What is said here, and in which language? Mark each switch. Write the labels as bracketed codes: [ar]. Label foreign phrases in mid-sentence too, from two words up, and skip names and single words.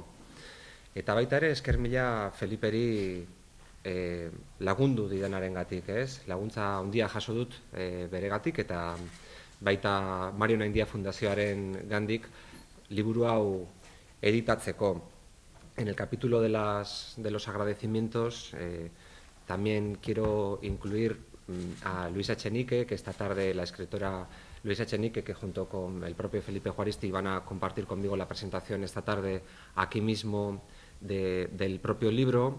[eu] Eta baita ere esker mila Feliperi lagundu didanaren gatik, ez? Laguntza handia jaso dut beregatik eta baita Mario Naindia Fundazioaren gandik liburu hau editatzeko. [es] En el capítulo de los agradecimientos también quiero incluir a Luisa Echenique, que esta tarde la escritora Luisa Echenique, que junto con el propio Felipe Juaristi van a compartir conmigo la presentación esta tarde aquí mismo del propio libro.